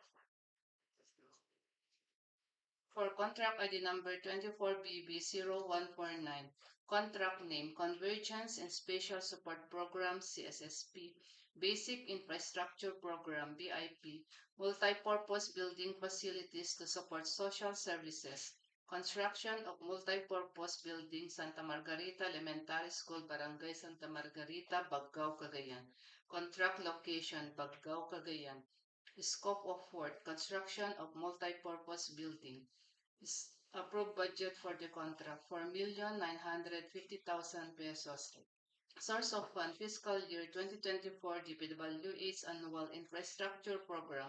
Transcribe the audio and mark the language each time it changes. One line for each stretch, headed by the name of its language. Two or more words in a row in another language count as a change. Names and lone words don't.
English: For contract ID number 24BB0149, contract name, Convergence and Special Support Program, CSSP, Basic Infrastructure Program, BIP, Multipurpose Building Facilities to Support Social Services, Construction of Multipurpose Building, Santa Margarita Elementary School, Barangay Santa Margarita, Baggao, Cagayan. Contract location, Baggao, Cagayan. Scope of work, construction of multipurpose building. Approved budget for the contract, 4,950,000 pesos. Source of fund, fiscal year 2024 DPWH Annual Infrastructure Program.